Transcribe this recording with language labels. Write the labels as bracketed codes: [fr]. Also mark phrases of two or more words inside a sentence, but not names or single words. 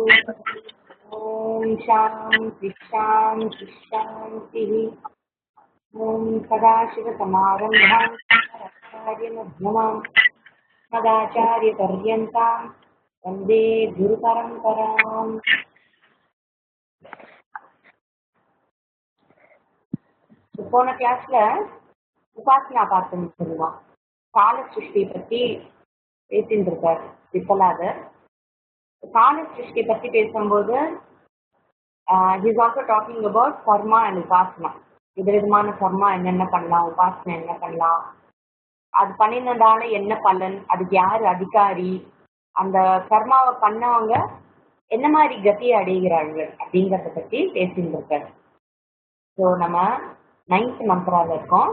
[sa] ॐ शान्ति शान्ति शान्तिः। ॐ सदाशिवसमारम्भां शङ्कराचार्यमध्यमाम् अस्मदाचार्यपर्यन्तां वन्दे गुरुपरम्पराम्। [ta] போன கிளாஸ்ல உபாசனா பார்த்தோம் சொல்லுவோம். கால சிருஷ்டி பத்தி பேசிட்டு இருக்கார் விப்பலாதர். கால சிருஷ்டி பத்தி பேசும்போது [en] he's also talking about karma and upasana. [ta] விதவிதமான கர்மா என்னென்ன பண்ணலாம், உபாசனை என்ன பண்ணலாம், அது பண்ணினதால என்ன பலன், அதுக்கு யாரு அதிகாரி, அந்த கர்மாவை பண்ணவங்க என்ன மாதிரி கதியை அடைகிறார்கள் அப்படிங்கறத பத்தி பேசிட்டு இருக்காரு. ஸோ நம்ம 9th மந்த்ரால இருக்கோம்.